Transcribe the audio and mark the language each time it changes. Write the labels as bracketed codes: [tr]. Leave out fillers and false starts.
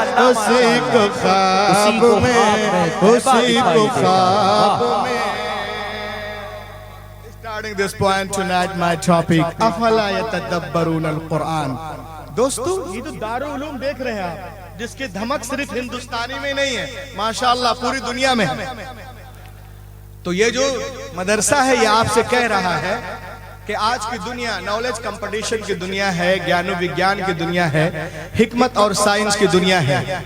[hi] उसी को ख्वाब में, उसी को ख्वाब में। [en] Starting this point tonight, my topic, [ar] अफला यतदब्बरून अल-कुरान। [hi] दोस्तों, ये तो दारुल उलूम देख रहे हैं आप, जिसकी धमक सिर्फ हिंदुस्तानी में नहीं है, माशाअल्लाह पूरी दुनिया में है। तो ये जो मदरसा है, ये आपसे कह रहा है कि आज की दुनिया नॉलेज कंपटीशन की दुनिया है, ज्ञान विज्ञान की दुनिया है, हिकमत और साइंस की दुनिया है।